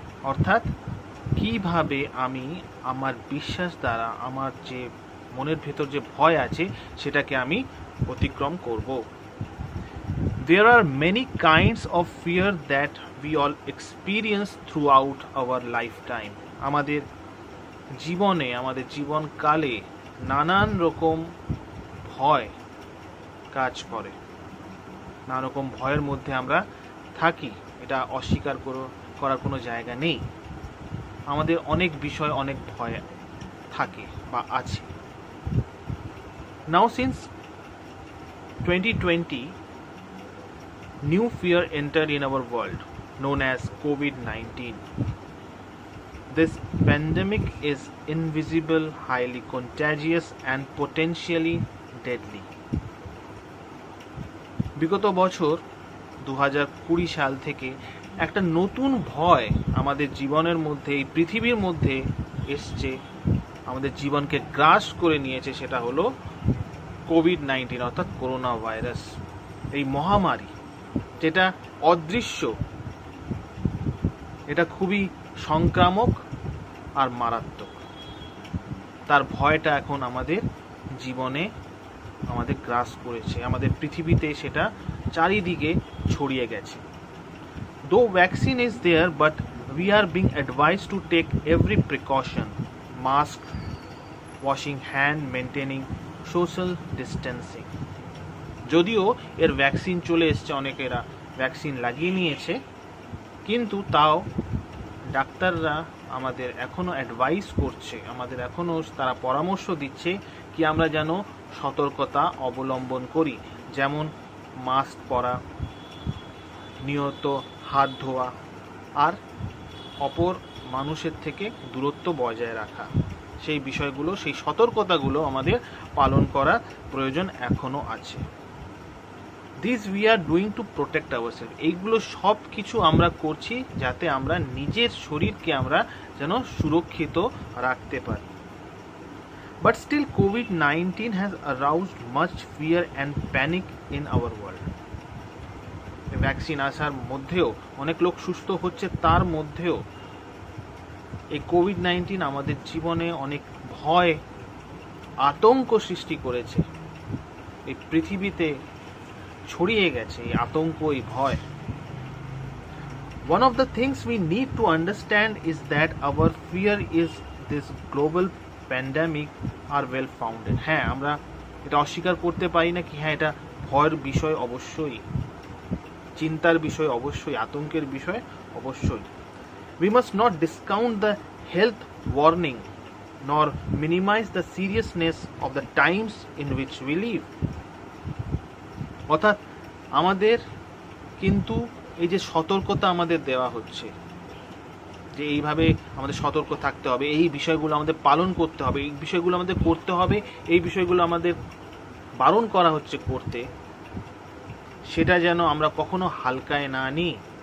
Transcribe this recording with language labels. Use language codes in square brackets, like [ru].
[bn] অর্থাৎ কিভাবে আমি আমার বিশ্বাস দ্বারা আমার যে মনের ভেতর যে ভয় আছে সেটাকে আমি অতিক্রম করব। [en] There are many kinds of fear that we all experience throughout our lifetime. [bn] আমাদের জীবনে, আমাদের জীবনকালে নানান রকম ভয় কাজ করে, নানা রকম ভয়ের মধ্যে আমরা থাকি, এটা অস্বীকার করার কোনো জায়গা নেই। আমাদের অনেক বিষয়, অনেক ভয় থাকে বা আছে। [en] Now since 2020, new fear entered in our world known as COVID-19. This pandemic is invisible, highly contagious and potentially deadly. [bn] বিগত বছর 2020 সাল থেকে একটা নতুন ভয় আমাদের জীবনের মধ্যে, এই পৃথিবীর মধ্যে এসছে, আমাদের জীবনকে গ্রাস করে নিয়েছে। সেটা হলো কোভিড-19 অর্থাৎ করোনা ভাইরাস, এই মহামারী যেটা অদৃশ্য, এটা খুবই সংক্রামক আর মারাত্মক। তার ভয়টা এখন আমাদের জীবনে আমাদের গ্রাস করেছে, আমাদের পৃথিবীতে সেটা চারিদিকে ছড়িয়ে গেছে। [en] Though vaccine is there, but we are being advised to take every precaution, mask, washing hand, maintaining social distancing. [bn] যদিও এর ভ্যাকসিন চলে এসছে, অনেকেরা ভ্যাকসিন লাগিয়ে নিয়েছে, কিন্তু তাও ডাক্তাররা আমাদের এখনও অ্যাডভাইস করছে, আমাদের এখনও তারা পরামর্শ দিচ্ছে কি আমরা যেন সতর্কতা অবলম্বন করি, যেমন মাস্ক পরা, নিয়ত হাত ধোয়া আর অপর মানুষের থেকে দূরত্ব বজায় রাখা, সেই বিষয়গুলো, সেই সতর্কতাগুলো আমাদের পালন করা প্রয়োজন এখনও আছে। [en] This we are doing to protect ourselves. [bn] এইগুলো সব কিছু আমরা করছি যাতে আমরা নিজের শরীরকে আমরা যেন সুরক্ষিত রাখতে পারি। [en] But still COVID-19 has aroused much fear and panic in our world. [bn] Vaccine আসার মধ্যেও অনেক লোক সুস্থ হচ্ছে, তার মধ্যেও এই কোভিড-19 আমাদের জীবনে অনেক ভয়, আতঙ্ক সৃষ্টি করেছে। এই পৃথিবীতে ছড়িয়ে গেছে এই আতঙ্ক, এই ভয়। [en] One of the things we need to understand is that our fear is this global pandemic are well founded. [bn] হ্যাঁ, আমরা এটা অস্বীকার করতে পারি না কি হ্যাঁ এটা ভয়ের বিষয়, অবশ্যই চিন্তার বিষয়, অবশ্যই আতঙ্কের বিষয়, অবশ্যই। [en] We must not discount the health warning nor minimize the seriousness of the times in which we live. [bn] অর্থাৎ আমাদের কিন্তু এই যে সতর্কতা আমাদের দেওয়া হচ্ছে, যে এইভাবে আমাদের সতর্ক থাকতে হবে, এই বিষয়গুলো আমাদের পালন করতে হবে, এই বিষয়গুলো আমাদের করতে হবে, এই বিষয়গুলো আমাদের বারণ করা হচ্ছে করতে, সেটা যেন আমরা কখনো হালকায় না নিই।